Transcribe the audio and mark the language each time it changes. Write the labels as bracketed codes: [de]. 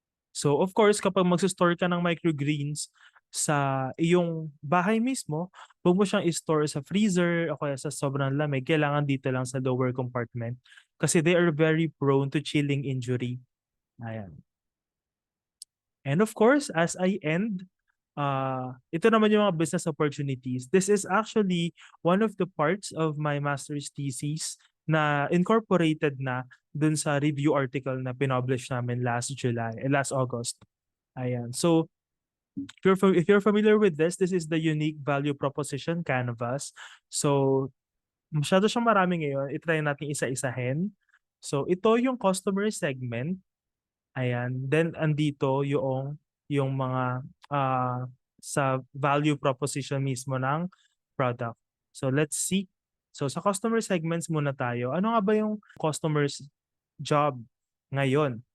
[tl] So, of course, kapag mag-store ka ng microgreens sa iyong bahay mismo, huwag mo siyang i-store sa freezer o kaya sa sobrang lamig. Kailangan dito lang sa [en] lower compartment kasi they are very prone to chilling injury. Ayan. And of course, as I end, [tl] ito naman yung mga [en] business opportunities. This is actually one of the parts of my master's thesis na incorporated na dun sa review article [tl] na pinublish namin [en] last August. Ayan. So, if you're familiar with this is the unique value proposition canvas. [tl] So, masyado siyang marami ngayon. I-try natin isa-isahin. So, ito yung customer segment. Ayan. Then, andito yung mga sa value proposition mismo ng product. [en] So, let's see. [tl] So, sa customer segments muna tayo. Ano nga ba yung customer's job ngayon?